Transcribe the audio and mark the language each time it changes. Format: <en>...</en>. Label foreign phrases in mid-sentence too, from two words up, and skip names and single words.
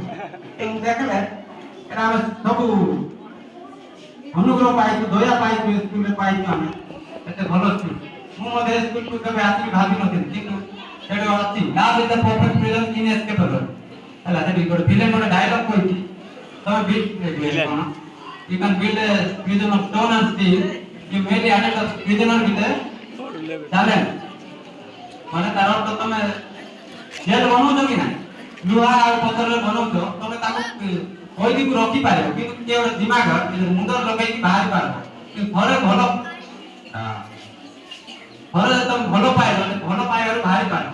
<or>ମୁଁ ଦେଖିଲେ ଏଟା ଆମେ ସବୁ ଅନୁଗ୍ରହ ପାଇଛୁ ଦୟା ପାଇଛୁ ଏ ସ୍କୁଲରେ ପାଇଛୁ ଆମେ ଏତେ ଭଲ ସ୍କୁଲ। ମୁଁ ମଧ୍ୟ ଏ ସ୍କୁଲକୁ କେବେ ଆସିକି ଭାବିନଥିଲି କିନ୍ତୁ ସେଠି ଅଛି</or> <en>love is the perfect prison inescapable</en> <or>ହେଲା ସେଠି ଗୋଟେ ଭିଲେନ ଗୋଟେ ଡାଇଲଗ କହିଛି ତମେ କଣ</or> <en>you can build a prison of stone and steel you merely added the prisoner with a challenge</en> <or>ମାନେ ତାର ଅର୍ଥ ତମେ ଜେଲ ବନଉଛ କି ନା ଲୁହା ଆଉ ପଥରରେ ବନଉଛ ତମେ ତାକୁ କହିଦିକୁ ରଖିପାରିବ କିନ୍ତୁ କିଏ ଗୋଟେ ଦିମାଗ ମୁଣ୍ଡରେ ଲଗେଇକି ବାହାରି ପାରିବ କିନ୍ତୁ ଘରେ ତମେ ଭଲ ପାଇବ ଭଲ ପାଇବାରୁ ବାହାରି ପାରିବ।</or>